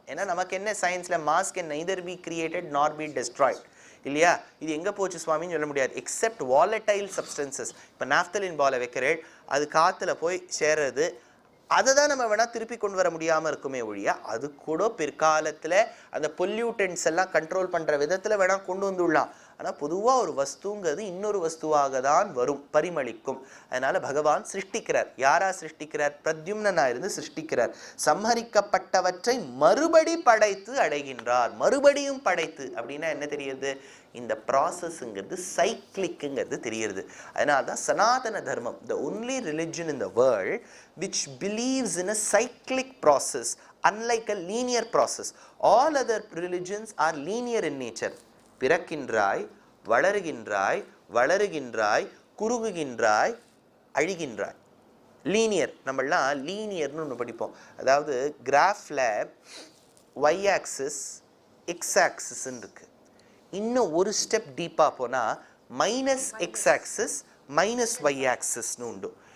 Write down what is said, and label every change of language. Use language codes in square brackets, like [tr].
[ta] ஏன்னா நமக்கு என்ன சயின்ஸில் [en] mass can neither be created nor be destroyed [ta] இல்லையா. இது எங்கே போச்சு சுவாமின்னு சொல்ல முடியாது. [en] Except volatile substances. [ta] இப்போ நாப்தலின் பாலை வைக்கிறேன், அது காற்றுல போய் சேர்றது, அதை தான் நம்ம வேணால் திருப்பி கொண்டு வர முடியாமல் இருக்குமே ஒழியா, அது கூட பிற்காலத்தில் அந்த பொல்யூட்டன்ஸ் எல்லாம் கண்ட்ரோல் பண்ணுற விதத்தில் வேணால் கொண்டு வந்துடலாம். ஆனால் பொதுவாக ஒரு வஸ்துங்கிறது இன்னொரு வஸ்துவாக தான் வரும், பரிமளிக்கும். அதனால் பகவான் சிருஷ்டிக்கிறார். யாரா சிருஷ்டிக்கிறார்? பிரத்யும்னா இருந்து சிருஷ்டிக்கிறார். சம்ஹரிக்கப்பட்டவற்றை மறுபடி படைத்து அடைகின்றார். மறுபடியும் படைத்து அப்படின்னா என்ன தெரியுது? இந்த ப்ராசஸ்ங்கிறது சைக்ளிக்குங்கிறது தெரியுது. அதனால தான் சனாதன தர்மம், [en] the only religion in the world which believes in a cyclic process unlike a linear process. All other religions are linear in nature. [ta] பிறக்கின்றாய், வளருகின்றாய், வளருகின்றாய், குறுகுகின்றாய், அழிகின்றாய். Linear, நம்மளாம் லீனியர்னு ஒன்று படிப்போம். அதாவது கிராஃபில் ஒய் ஆக்சிஸ் எக்ஸ் ஆக்சிஸ்ன்னு இருக்கு. இன்னும் ஒரு ஸ்டெப் டீப்பாக போனால் minus X axis minus Y ஆக்சிஸ்னு உண்டு.